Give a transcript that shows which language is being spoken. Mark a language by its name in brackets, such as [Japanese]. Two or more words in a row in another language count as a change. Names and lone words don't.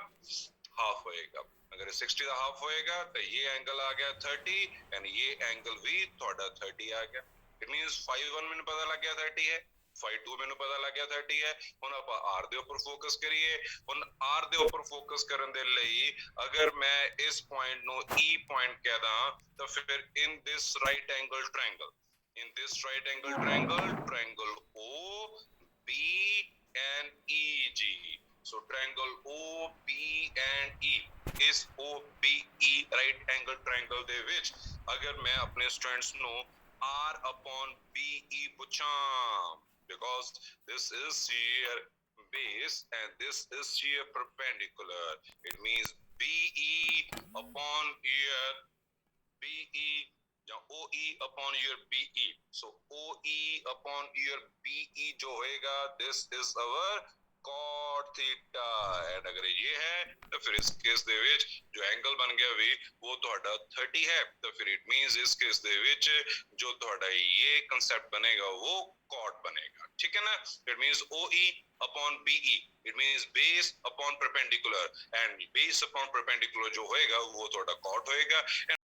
[Punjabi] ਹਾਫ ਹੋਏਗਾ अगर 60 ਦਾ ਹਾਫ ਹੋਏਗਾ ਤਾਂ ਇਹ ਐਂਗਲ ਆ ਗਿਆ 30 ਐਂਡ ਇਹ ਐਂਗਲ ਵੀ ਤੁਹਾਡਾ 30 ਆ ਗਿਆ [English] it means [Punjabi] 5-1 ਮੈਨੂੰ ਪਤਾ ਲੱਗ ਗਿਆ 30 ਹੈ 5-2 ਮੈਨੂੰ ਪਤਾ ਲੱਗ ਗਿਆ 30 ਹੈ ਹੁਣ ਆਪਾਂ r ਦੇ ਉੱਪਰ ਫੋਕਸ ਕਰੀਏ ਹੁਣ r ਦੇ ਉੱਪਰ ਫੋਕਸ ਕਰਨ ਦੇ ਲਈ ਅਗਰ ਮੈਂ ਇਸ ਪੁਆਇੰਟ ਨੂੰ e ਪੁਆਇੰਟ ਕਹਦਾ ਤਾਂ ਫਿਰ [English] in this right angle triangle in this right angle triangle OB and EG so triangle OB and E ਇਸ OBE right angle triangle [Punjabi] ਦੇ ਵਿੱਚ ਅਗਰ ਮੈਂ ਆਪਣੇ ਸਟੂਡੈਂਟਸ ਨੂੰ [English] R upon BE ਪੁੱਛਾਂ because this is here base and this is here perpendicular it means BE upon here BE ਜਾਂ OE upon your BE so OE upon your BE [Punjabi] ਜੋ ਹੋਏਗਾ [English] this is our cot theta and [Punjabi] ਅਗਰ ਇਹ ਹੈ ਤਾਂ ਫਿਰ ਇਸ ਕੇਸ ਦੇ ਵਿੱਚ ਜੋ ਐਂਗਲ ਬਣ ਗਿਆ ਵੀ ਉਹ ਤੁਹਾਡਾ 30 ਹੈ ਤਾਂ ਫਿਰ [English] it means [Punjabi] ਇਸ ਕੇਸ ਦੇ ਵਿੱਚ ਜੋ ਤੁਹਾਡਾ ਇਹ ਕਨਸੈਪਟ ਬਣੇਗਾ ਉਹ cot ਬਣੇਗਾ ਠੀਕ ਹੈ ਨਾ [English] it means OE upon BE it means base upon perpendicular and base upon perpendicular [Punjabi] ਜੋ ਹੋਏਗਾ ਉਹ ਤੁਹਾਡਾ cot ਹੋਏਗਾ